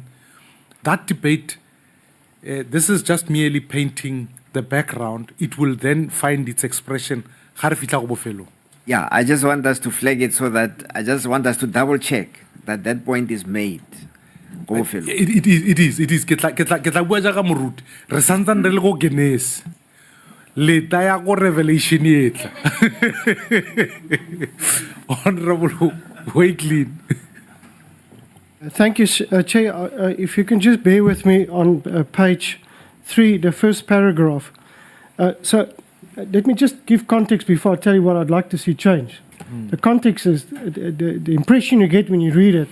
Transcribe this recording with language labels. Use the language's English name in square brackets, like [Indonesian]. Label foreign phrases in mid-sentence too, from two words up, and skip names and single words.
[English] That debate, this is just merely painting the background. It will then find its expression. Yeah, I just want us to flag it so that I just want us to double check that that point is made. It is. Get like [Tswana] bua jaaka moruti. Re santsane re le go Genesis. Leta ya go Revelation e tla. [English] Honorable Wakelin. Thank you, Chair. If you can just bear with me on page 3, the first paragraph. Let me just give context before I tell you what I'd like to see change. The context is the impression you get when you read it.